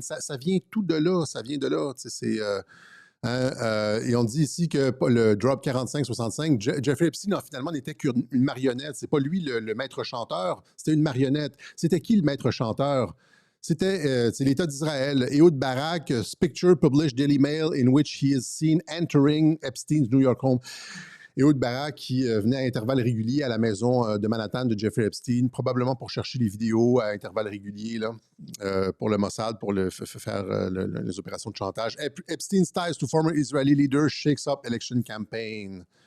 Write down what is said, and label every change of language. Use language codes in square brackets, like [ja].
[fr] Ça vient tout de là, ça vient de là. Et on dit ici que le Drop 4565, Jeffrey Epstein finalement n'était qu'une marionnette. C'est pas lui le maître chanteur, c'était une marionnette. C'était qui le maître chanteur? C'était l'État d'Israël. [en] Ehud Barak, picture published Daily Mail in which he is seen entering Epstein's New York home. [fr] Ehud Barak qui venait à intervalles réguliers à la maison de Manhattan de Jeffrey Epstein, probablement pour chercher les vidéos à intervalles réguliers là, pour le Mossad, pour faire les opérations de chantage. [en] Epstein's ties to former Israeli leaders shakes up election campaign.